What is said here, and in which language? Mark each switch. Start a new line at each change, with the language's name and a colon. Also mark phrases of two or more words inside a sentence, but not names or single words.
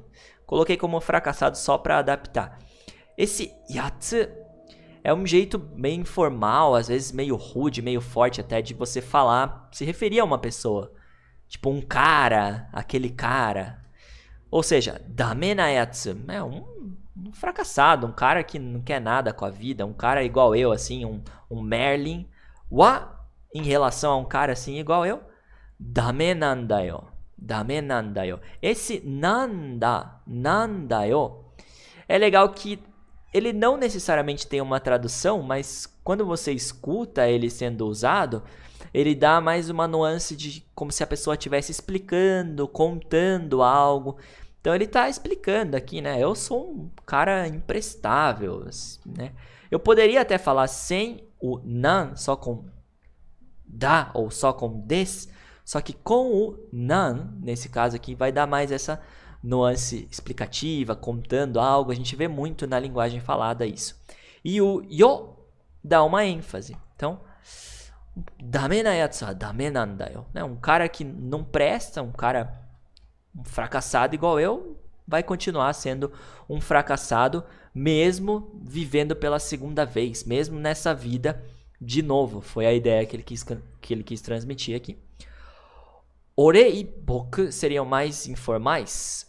Portuguese: Coloquei como fracassado só para adaptar. Esse yatsu é um jeito meio informal, às vezes meio rude, meio forte até, de você falar, se referir a uma pessoa. Tipo um cara, aquele cara. Ou seja,
Japanese: ダメなやつ
Portuguese: é um fracassado, um cara que não quer nada com a vida, um cara igual eu, assim, um Merlin. Wa, em relação a um cara assim igual eu,
Japanese: ダメなんだよ. ダメなんだよ.
Portuguese: Esse nandayo, é legal que ele não necessariamente tem uma tradução, mas quando você escuta ele sendo usado, ele dá mais uma nuance de como se a pessoa estivesse explicando, contando algo. Então ele está explicando aqui, né? Eu sou um cara imprestável, né? Eu poderia até falar sem o nan, só com da ou só com des, só que com o nan, nesse caso aqui, vai dar mais essa nuance explicativa, contando algo. A gente vê muito na linguagem falada isso. E o yo dá uma ênfase. Então,
Japanese: ダメなやつはダメなんだよ.
Portuguese: Um cara que não presta, um fracassado igual eu, vai continuar sendo um fracassado, mesmo vivendo pela segunda vez, mesmo nessa vida de novo. Foi a ideia que ele quis transmitir aqui. Ore e boku seriam mais informais.